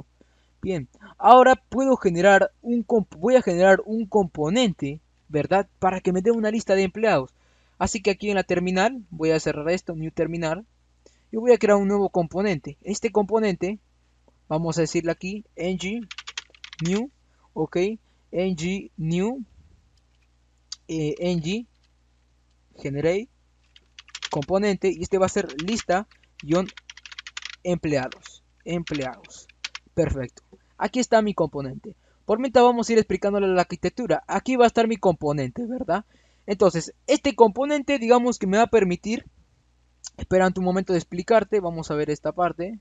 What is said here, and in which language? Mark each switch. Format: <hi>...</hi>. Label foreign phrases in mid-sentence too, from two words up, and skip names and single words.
<es>Bien, ahora puedo generar voy a generar un componente, ¿verdad? Para que me dé una lista de empleados. Así que aquí en la terminal, voy a cerrar esto,</es> <en>new terminal,</en> <es>y voy a crear un nuevo componente. Este componente, vamos a decirle aquí,</es> <en>ng new,</en> <es>ok,</es> <en>ng new, ng generate</en> <es>componente, y este va a ser lista-empleados. Perfecto. Aquí está mi componente. Por mientras vamos a ir explicándole la arquitectura. Aquí va a estar mi componente, ¿verdad? Entonces, este componente, digamos que me va a permitir, espera un momento de explicarte, vamos a ver esta parte.</es>